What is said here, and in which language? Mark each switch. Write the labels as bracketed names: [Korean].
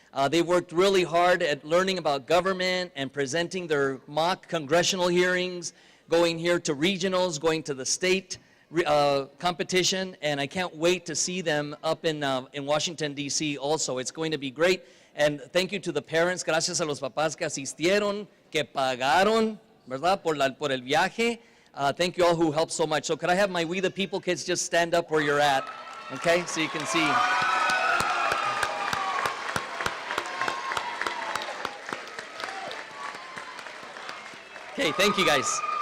[English] They worked really hard at learning about government and presenting their mock congressional hearings, going here to regionals, going to the state competition, and I can't wait to see them up in Washington, D.C. also. It's going to be great. And thank you to the parents. [Spanish] Gracias a los papás que asistieron, que pagaron, ¿verdad? Por el viaje. [English] Thank you all who helped so much. So could I have my We the People kids just stand up where you're at, okay? So you can see. Okay, thank you guys.